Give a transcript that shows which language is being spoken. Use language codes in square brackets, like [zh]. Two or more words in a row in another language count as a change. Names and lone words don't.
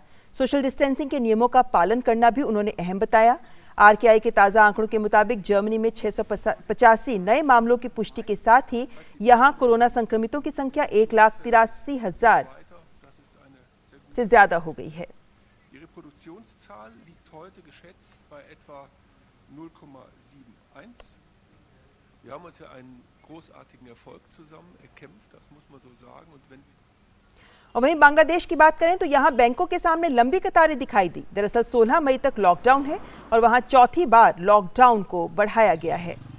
[en] social distancing [hi] के नियमों का पालन करना भी उन्होंने अहम बताया। आरकेआई के ताज़ा आंकड़ों के मुताबिक जर्मनी में 685 नए मामलों की पुष्टि के साथ ही यहां कोरोना संक्रमितों की संख्या 1,83,000 से ज्यादा हो गई है। [de] Wir haben uns ja einen großartigen Erfolg zusammen erkämpft, das muss man so sagen. Und wenn [hi] और वहीं बांग्लादेश की बात करें तो यहां बैंकों के सामने लंबी कतारें दिखाई दी। दरअसल 16 मई तक लॉकडाउन है और वहां चौथी बार लॉकडाउन को बढ़ाया गया है।